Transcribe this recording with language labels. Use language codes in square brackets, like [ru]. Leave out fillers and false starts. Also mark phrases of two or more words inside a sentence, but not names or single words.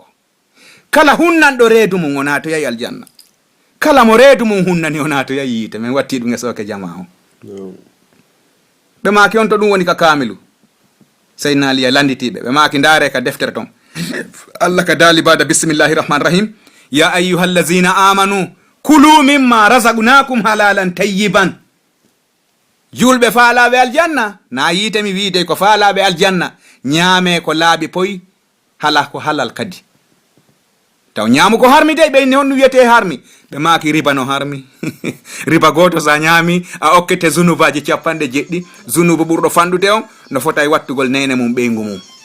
[ff] Kala hunnanɗo reedu mum o nato yahi aljanna, kala mo reedu mum hunnani o nato yahi yiite. Min watti ɗum e soke jama o. Ɓe maaki on to ɗum woni ka kamilu Sayyidina Ali landitiɓe ɓe maaki ndaare ka deftere ton Allah ka daali bada [ar] بسم الله الرحمن الرحيم يا أيها الذين آمنوا كلوا مما رزقناكم حلالا طيبا. [ff] Julɓe faalaɓe aljanna na yiite mi wiide ko faalaɓe aljanna ñaame ko laaɓi poy hala ko halal kadi taw ñaamu ko harmi de ɓe inni honɗum wiyete harmi. Ɓe maaki riba no harmi riba goto sa ñaami a okkete zunubaji 70 zunubu ɓurɗo fandude on no fota e wattugol nene mum ɓeygu mum.